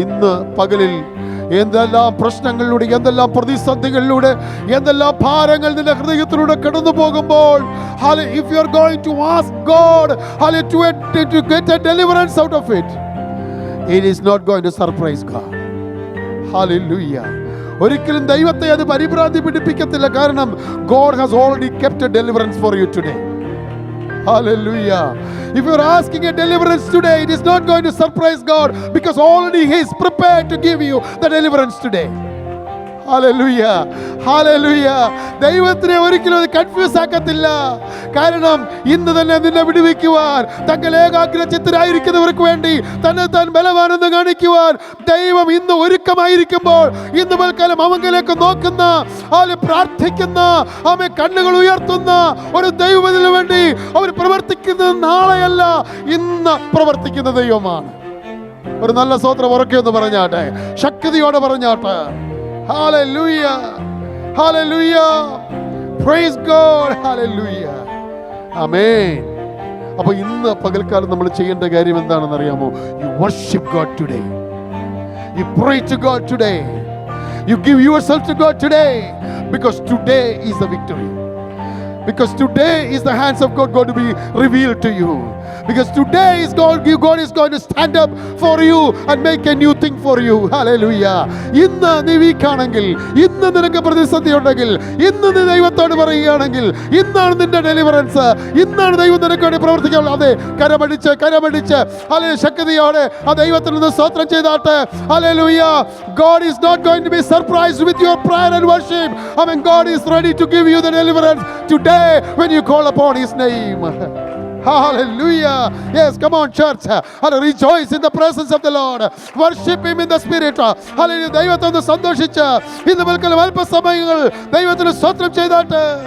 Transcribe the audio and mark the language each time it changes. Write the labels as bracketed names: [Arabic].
[Malayalam] ഇന്ന് പകലിൽ എന്തെല്ലാം പ്രശ്നങ്ങളിലൂടെ, എന്തെല്ലാം പ്രതിസന്ധികളിലൂടെ, എന്തെല്ലാം ഭാരങ്ങൾ നിന്റെ ഹൃദയത്തിലൂടെ കടന്നു പോകുമ്പോൾ, [English] if you are going to ask God to get a deliverance out of it, it is not going to surprise God. Hallelujah. [Malayalam] ഒരിക്കലും ദൈവത്തെ അത് പരിഭ്രാന്തി പിടിപ്പിക്കത്തില്ല. [English] കാരണം God has already kept a deliverance for you today. Hallelujah. If you are asking a deliverance today, it is not going to surprise God, because already He is prepared to give you the deliverance today. [Malayalam] Hallelujah, hallelujah. ദൈവത്തിനെ ഒരിക്കലും അത് confuse ആക്കത്തില്ല. കാരണം ഇന്ന് തന്നെ നിന്നെ വിടുവിക്കുവാൻ, തങ്ങൾ ഏകാഗ്രചിത്തരായിരിക്കുന്നവർക്ക് വേണ്ടി തന്നെ താൻ ബലവാനെന്ന് കാണിക്കുവാൻ ദൈവം ഇന്ന് ഒരുക്കമായിരിക്കുമ്പോൾ, ഇന്ന് പൽക്കാലം അവങ്കിലേക്ക് നോക്കുന്ന, പ്രാർത്ഥിക്കുന്ന, അവൻ കണ്ണുകൾ ഉയർത്തുന്ന ഒരു ദൈവത്തിന് വേണ്ടി അവർ പ്രവർത്തിക്കുന്നത് നാളെയല്ല, ഇന്ന് പ്രവർത്തിക്കുന്ന ദൈവമാണ്. ഒരു നല്ല സ്തോത്രം ഉറക്കെന്ന് പറഞ്ഞാട്ടെ, ശക്തിയോടെ പറഞ്ഞാട്ടെ. Hallelujah, hallelujah, [English] praise God, [Malayalam] hallelujah, ആമേൻ. അപ്പൊ ഇന്ന് പകൽക്കാലം നമ്മൾ ചെയ്യേണ്ട കാര്യം എന്താണെന്ന് അറിയാമോ? [English] You worship God today, you pray to God today, you give yourself to God today, because today is the victory, because today is the hands of God going to be revealed to you, because today is God is going to stand up for you and make a new thing for you. Hallelujah. [Malayalam] ഇന്ന് നീ വീക്കാണെങ്കിൽ, ഇന്ന് നിനക്ക് പ്രതിസന്ധി ഉണ്ടെങ്കിൽ, ഇന്ന് നീ ദൈവത്തോട് പറയുകയാണെങ്കിൽ, ഇന്നാണ് നിന്റെ ഡെലിവറൻസ്, ഇന്നാണ് ദൈവം നിനക്ക് വേണ്ടി പ്രവർത്തിക്കാൻ. അതെ, കരമടിച്ച് ഹല്ലേലൂയ, ശക്തിയോടെ ആ ദൈവത്തിൽ നിന്ന് സ്തോത്രം ചെയ്താട്ടെ. Hallelujah. [English] God is not going to be surprised with your prayer and worship. I mean, God is ready to give you the deliverance today when you call upon His name. Hallelujah. Yes, come on church. Hallelujah. Rejoice in the presence of the Lord. Worship Him in the Spirit. Hallelujah. [Malayalam] ദൈവത്തോട് സന്തോഷിച്ച് ഇന്ന് പൽക്കാലം അല്പസമയങ്ങൾ ദൈവത്തിന് സ്തോത്രം ചെയ്താട്ടെ.